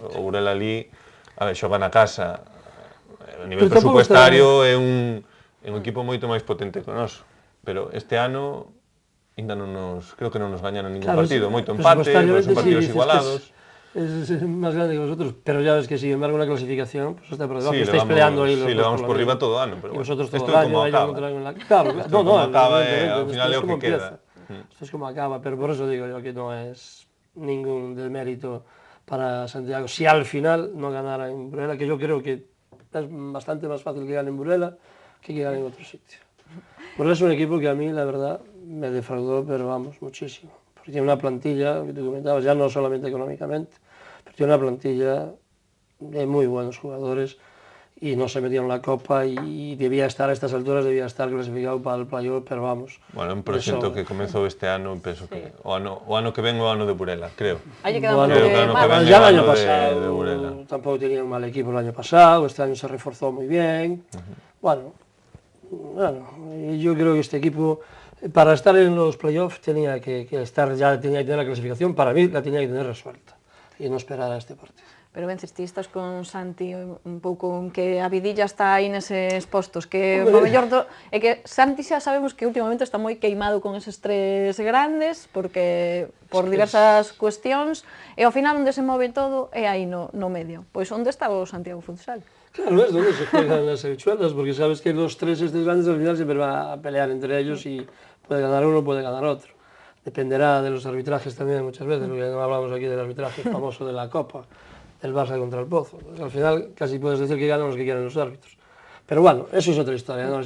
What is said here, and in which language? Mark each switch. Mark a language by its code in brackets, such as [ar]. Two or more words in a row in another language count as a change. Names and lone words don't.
[gl] O Burela ali, a ver, xoga na casa, a nivel presupuestario é un equipo moito máis potente que o noso, pero este ano ainda creo que non nos gañaron ningún partido, moito empate, son partidos igualados. [es] Es máis grande que vosotros, pero ya ves que, sin embargo, [gl] na clasificación [es] pues está por debajo, estáis peleando ahí los dos. Sí, le vamos [gl] por riba todo o ano, pero [es] bueno, vosotros todo [gl] isto o é [es] año, como acaba. Claro, [gl] como acaba, ao final é o que queda. [es] Esto es como acaba, pero por eso digo yo que no es ningún demérito para Santiago. Si al final no ganara en Burela, que yo creo que es bastante más fácil que gane en Burela que gane en otro sitio. Burela es un equipo que a mí, la verdad, me defraudó, pero vamos, muchísimo. Porque tiene una plantilla, que tú comentabas, ya no solamente económicamente, pero tiene una plantilla de muy buenos jugadores y no se metieron en la Copa y debía estar a estas alturas, debía estar clasificado para el playoff, pero vamos. [gl] Bueno, un proxecto que comezou este ano, penso que o ano que ven o ano de Burela, creo. Aí quedamos [es] ya el año pasado tampoco tenía un mal equipo el año pasado, este año se reforzó muy bien. Bueno, yo creo que este equipo, para estar en los playoffs, tenía que estar, ya tenía que tener la clasificación, para mí la tenía que tener resuelta y no esperar a este partido. [gl] Pero ben, ti estás con Santi un pouco que a vidilla está aí neses postos, que o mellor é que Santi xa sabemos que últimamente está moi queimado con eses 3 grandes, porque por diversas cuestións, e ao final onde se move todo é aí no medio. Pois onde está o Santiago Futsal? [es] Claro, es donde se juegan las habichuelas, porque sabes que los 3 estos grandes al final siempre van a pelear entre ellos y puede ganar uno, puede ganar otro. Dependerá de los arbitrajes también muchas veces, porque no hablamos aquí del arbitraje famoso de la Copa, del Barça contra el Pozo. Pues al final casi puedes decir que ganan los que quieren los árbitros. Pero bueno, eso es otra historia, ¿no?